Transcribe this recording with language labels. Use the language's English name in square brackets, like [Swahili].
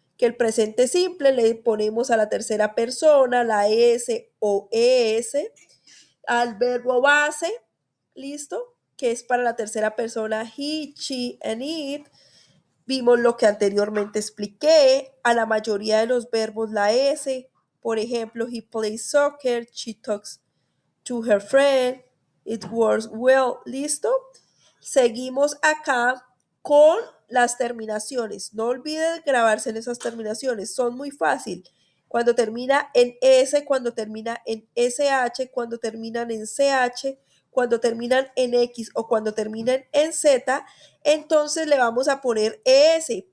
[Spanish] Que el presente simple le ponemos a la tercera persona la S o ES, al verbo base, ¿listo? Que es para la tercera persona [English] he, she, and it. [Spanish] Vimos lo que anteriormente expliqué. A la mayoría de los verbos la S. Por ejemplo, [English] he plays soccer, she talks to her friend, it works well. [Spanish] ¿Listo? Seguimos acá con las terminaciones. No olviden grabarse en esas terminaciones. Son muy fácil. Cuando termina en S, cuando termina en SH, cuando terminan en CH, cuando terminan en X o cuando terminan en Z, entonces le vamos a poner ES.